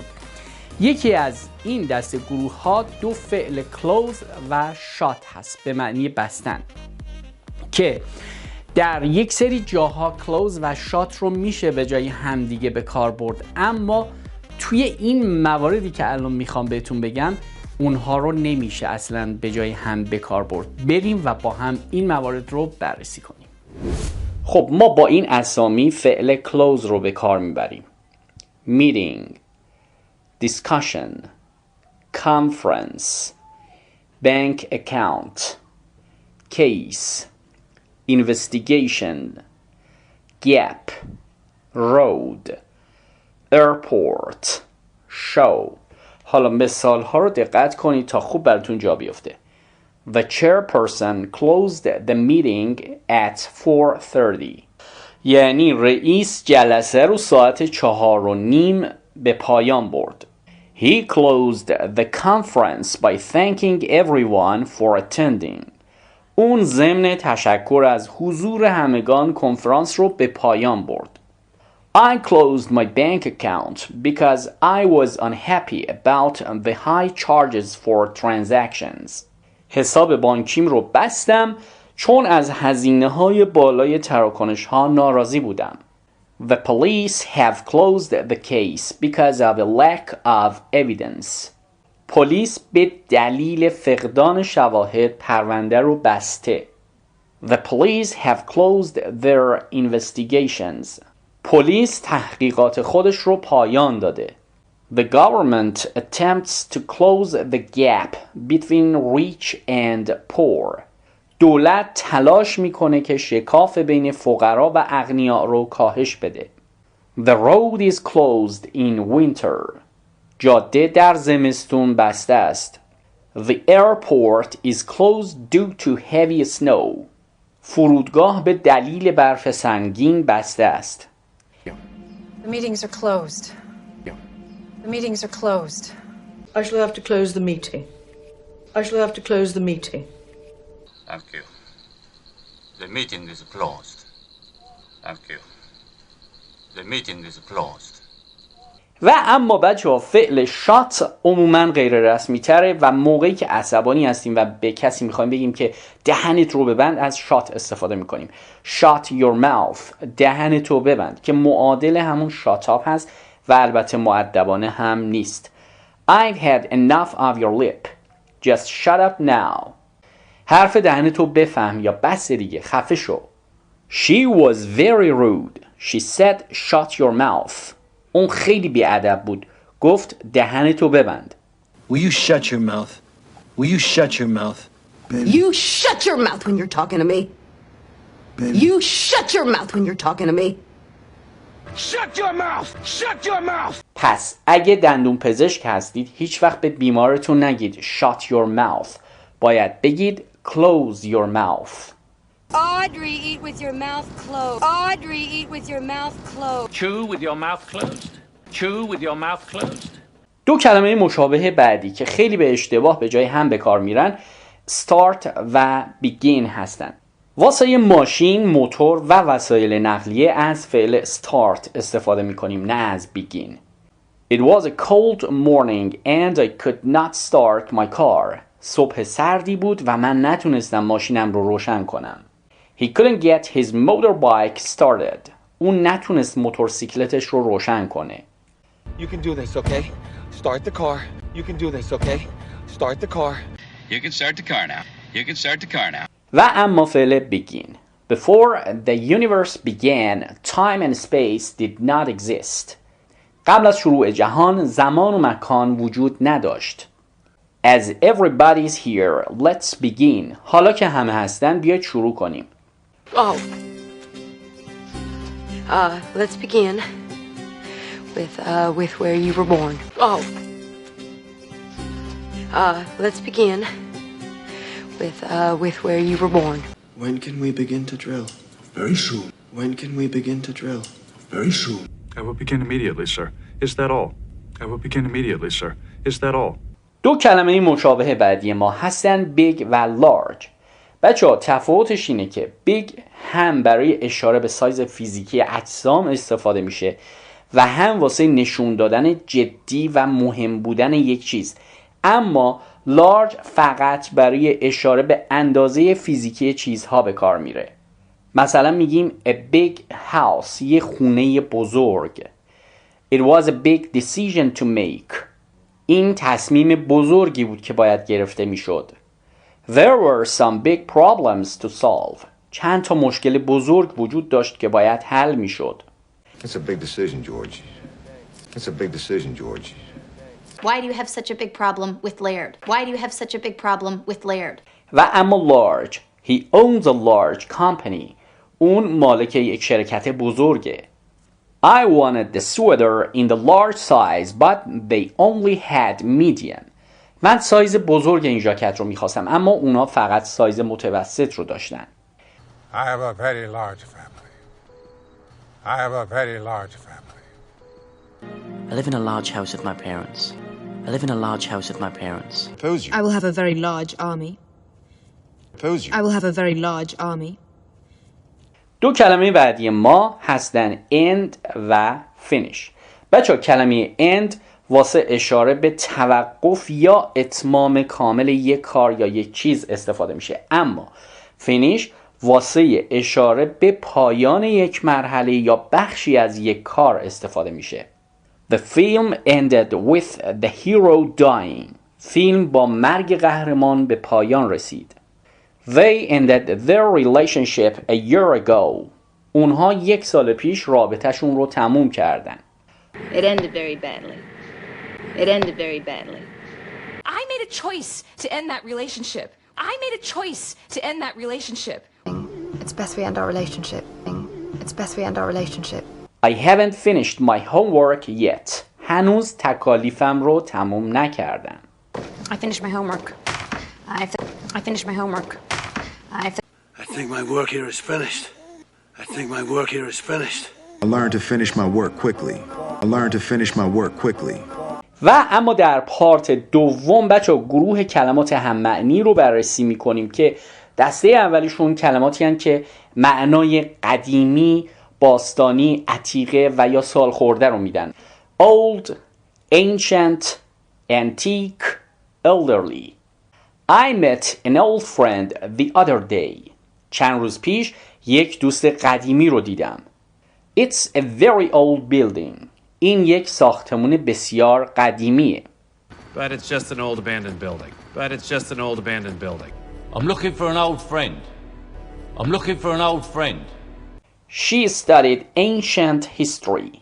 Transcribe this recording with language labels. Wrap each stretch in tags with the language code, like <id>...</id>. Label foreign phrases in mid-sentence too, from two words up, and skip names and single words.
<fa>یکی از این دسته گروه ها دو فعل close و shut هست به معنی بستن، که در یک سری جاها close و shut رو میشه به جای همدیگه به کار برد، اما توی این مواردی که الان میخوام بهتون بگم اونها رو نمیشه اصلا به جای هم به کار برد. بریم و با هم این موارد رو بررسی کنیم. خب ما با این اسامی فعل close رو به کار میبریم:</fa> <en>meeting, discussion, conference, bank account, case, investigation, gap, road, airport, show.</en> <fa>حالا مثال ها رو دقت کنید تا خوب براتون جا بیفته.</fa> <en>The chairperson closed the meeting at 4:30.</en> <fa>یعنی رئیس جلسه رو ساعت 4:30 به پایان برد.</fa> <en>He closed the conference by thanking everyone for attending.</en> <fa>اون ضمن تشکر از حضور همگان کنفرانس رو به پایان برد.</fa> <en>I closed my bank account because I was unhappy about the high charges for transactions.</en> <fa>حساب بانکیم رو بستم چون از هزینه‌های بالای تراکنش‌ها ناراضی بودم.</fa> <en>The police have closed the case because of a lack of evidence.</en> <fa>پلیس به دلیل فقدان شواهد پرونده رو بسته.</fa> <en>The police have closed their investigations.</en> <fa>پلیس تحقیقات خودش رو پایان داده.</fa> <en>The government attempts to close the gap between rich and poor.</en> <fa>دولت تلاش میکنه که شکاف بین فقرا و اغنیا رو کاهش بده.</fa> <en>The road is closed in winter.</en> <fa>جاده در زمستون بسته است.</fa> <en>The airport is closed due to heavy snow.</en> <fa>فرودگاه به دلیل برف سنگین بسته است.</fa> <en>The meetings are closed. The meetings are closed. I shall have to close the meeting. I shall have to close the meeting. Thank you. The meeting is closed. Thank you. The meeting is closed.</en> <fa>و اما بچه‌ها فعل شات عموما غیر رسمی تره و موقعی که عصبانی هستیم و به کسی میخوایم بگیم که دهنت رو ببند از شات استفاده میکنیم.</fa> <en>Shut your mouth.</en> <fa>دهنت رو ببند که معادل همون</fa> <en>shut up</en> <fa>هست و البته مؤدبانه هم نیست.</fa> <en>I've had enough of your lip. Just shut up now.</en> <fa>حرف دهنت رو بفهم یا بس دیگه، خفه شو.</fa> <en>She was very rude. She said shut your mouth.</en> <fa>اون خیلی بی‌ادب بود. گفت دهنتو ببند.</fa> <en>Will you shut your mouth? Will you shut your mouth? Baby. You shut your mouth when you're talking to me. Baby. You shut your mouth when you're talking to me. Shut your mouth! Shut your mouth!</en> <fa>پس اگه دندون پزشک هستید هیچ وقت به بیمارتون نگید</fa> <en>shut your mouth.</en> <fa>باید بگید</fa> <en>close your mouth. Audrey, eat with your mouth closed. Audrey, eat with your mouth closed. Chew with your mouth closed. Chew with your mouth closed.</en> <fa>دو کلمه مشابه بعدی که خیلی به اشتباه به جای هم به کار میرن start و begin هستن. واسه ماشین، موتور و وسایل نقلیه از فعل start استفاده میکنیم، نه از begin.</fa> <en>It was a cold morning and I could not start my car.</en> <fa>صبح سردی بود و من نتونستم ماشینم رو روشن کنم.</fa> <en>He couldn't get his motorbike started.</en> <fa>اون نتونست موتورسیکلتش رو روشن کنه.</fa> <en>You can do this, okay? Start the car. You can do this, okay? Start the car. You can start the car now. You can start the car now.</en> <fa>و اما فعل begin.</fa> <en>Before the universe began, time and space did not exist.</en> <fa>قبل از شروع جهان زمان و مکان وجود نداشت.</fa> <en>As everybody's here, let's begin.</en> <fa>حالا که همه هستن بیاید شروع کنیم.</fa> <en>Let's begin with where you were born. Let's begin with where you were born. When can we begin to drill? Very soon. When can we begin to drill? Very soon. I will begin immediately, sir. Is that all? I will begin immediately, sir. Is that all?</en> <fa>دو کلمه مشابه بعدی ما هستن big و large. بچه‌ها تفاوتش اینه که big هم برای اشاره به سایز فیزیکی اجسام استفاده میشه و هم واسه نشون دادن جدی و مهم بودن یک چیز. اما large فقط برای اشاره به اندازه فیزیکی چیزها به کار میره. مثلا میگیم</fa> <en>a big house،</en> <fa>یه خونه بزرگ.</fa> <en>It was a big decision to make.</en> <fa>این تصمیم بزرگی بود که باید گرفته میشد.</fa> <en>There were some big problems to solve.</en> <fa>چند تا مشکل بزرگ وجود داشت که باید حل میشد.</fa> <en>It's a big decision, George. It's a big decision, George. Why do you have such a big problem with Laird? Why do you have such a big problem with Laird?</en> <fa>و اما</fa> <en>large. He owns a large company.</en> <fa>اون مالک یک شرکت بزرگه.</fa> <en>I wanted the sweater in the large size, but they only had medium.</en> <fa>من سایز بزرگ این ژاکت رو میخواستم اما اونا فقط سایز متوسط رو داشتن.</fa> <en>I have a very large family. I have a very large family. I live in a large house with my parents. I live in a large house with my parents. I will have a very large army. I will have a very large army.</en> <fa>دو کلمه بعدی ما هستن end و finish. بچه کلمه end واسه اشاره به توقف یا اتمام کامل یک کار یا یک چیز استفاده میشه، اما finish واسه اشاره به پایان یک مرحله یا بخشی از یک کار استفاده میشه.</fa> <en>The film ended with the hero dying.</en> <fa>فیلم با مرگ قهرمان به پایان رسید.</fa> <en>They ended their relationship a year ago.</en> <fa>اونها 1 سال پیش رابطه‌شون رو تموم کردن.</fa> <en>It ended very badly. It ended very badly. I made a choice to end that relationship. I made a choice to end that relationship. It's best we end our relationship. It's best we end our relationship. I haven't finished my homework yet.</en> <fa>هنوز تکالیفم رو تموم نکردم.</fa> <en>I finished my homework. I finished my homework. I think my work here is finished. I think my work here is finished. I learned to finish my work quickly. I learned to finish my work quickly.</en> <fa>و اما در پارت دوم بچه گروه کلمات هم معنی رو بررسی میکنیم که دسته اولیشون کلماتی هستند که معنای قدیمی، باستانی، عتیقه و یا سال خورده رو میدن.</fa> <en>Old, ancient, antique, elderly. I met an old friend the other day.</en> <fa>چند روز پیش یک دوست قدیمی رو دیدم.</fa> <en>It's a very old building.</en> <fa>این یک ساختمون بسیار قدیمیه.</fa> <en>But it's just an old abandoned building. But it's just an old abandoned building. I'm looking for an old friend. I'm looking for an old friend. She studied ancient history.</en>